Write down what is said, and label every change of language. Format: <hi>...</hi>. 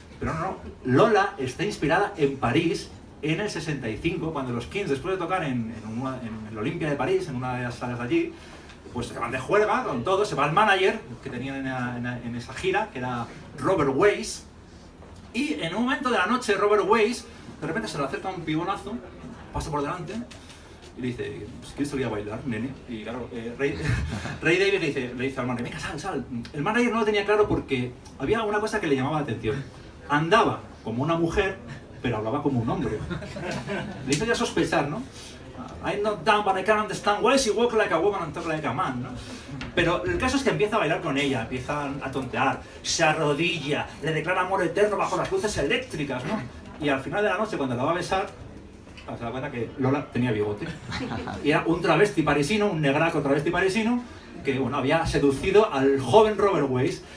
<es>Pero no, Lola está inspirada en París en el 65, cuando los Kings, después de tocar en el Olympia de París, en una de las salas de allí, pues se van de juerga con todo, se va el manager que tenían en esa gira, que era Robert Weiss, y en un momento de la noche Robert Weiss de repente se le acerca un pibonazo, pasa por delante y le dice, pues, ¿quieres salir a bailar, nene? Y claro, Ray Davies le dice al manager, venga, sal. El manager no lo tenía claro porque había una cosa que le llamaba la atención. Andaba como una mujer, pero hablaba como un hombre. Le hizo ya sospechar, ¿no?</es> <en>I'm not down, but I can't understand why she walk like a woman and talk like a man, ¿no?</en> <es>Pero el caso es que empieza a bailar con ella, empieza a tontear, se arrodilla, le declara amor eterno bajo las luces eléctricas, ¿no? Y al final de la noche, cuando la va a besar, se da cuenta que Lola tenía bigote. Y era un travesti parisino, un negraco travesti parisino, que bueno, había seducido al joven Robert Weiss.</es>